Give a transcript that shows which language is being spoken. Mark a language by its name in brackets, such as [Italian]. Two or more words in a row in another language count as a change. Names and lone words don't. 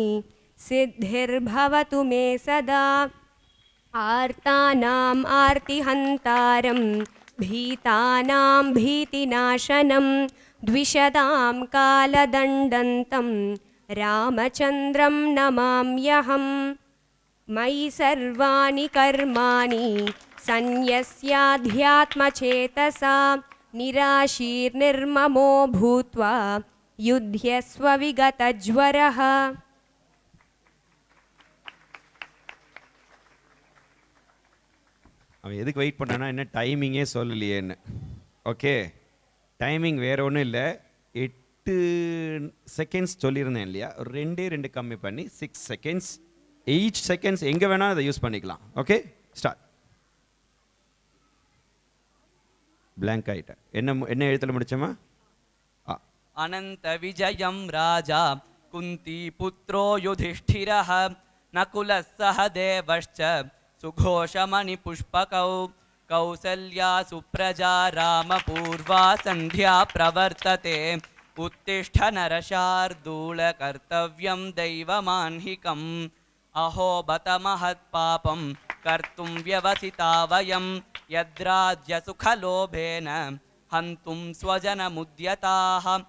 [Sanskrit] सिद्धिर्भवतु मे सदा आर्तानाम् आर्तिहन्तारं भीतानां भीतिनाशनं द्विषदां कालदण्डन्तं रामचन्द्रं नमाम्यहं मयि सर्वाणि कर्माणि सन्न्यस्याध्यात्मचेतसा निराशीर्निर्ममो भूत्वा युध्यस्व विगतज्वरः. [Tamil] அவன் எதுக்கு வெயிட் பண்ணானா என்ன டைமிங்கே சொல்லலையேன்னு. ஓகே, டைமிங் வேறு ஒன்றும் இல்லை, 8 செகண்ட்ஸ் சொல்லியிருந்தேன் இல்லையா, ஒரு 2 கம்மி பண்ணி 6 செகண்ட்ஸ். each செகண்ட்ஸ் எங்கே வேணால் அதை யூஸ் பண்ணிக்கலாம். ஓகே, ஸ்டார்ட். பிளாங்க் ஆகிட்டேன். என்ன எழுத்தில் முடிச்சோமா? [Sanskrit] अनंत विजयं राजा कुंती पुत्रो युधिष्ठिरः नकुलः सह देवश्च सुघोषमणिपुष्पकौ कौसल्या सुप्रजा रामपूर्वा सन्ध्या प्रवर्तते उत्तिष्ठ नरशार्दूल कर्तव्यं दैवमान्हिकम् अहो बत महत्पापं कर्तुं व्यवसिता वयं यद्राज्यसुखलोभेन हन्तुं स्वजनमुद्यताः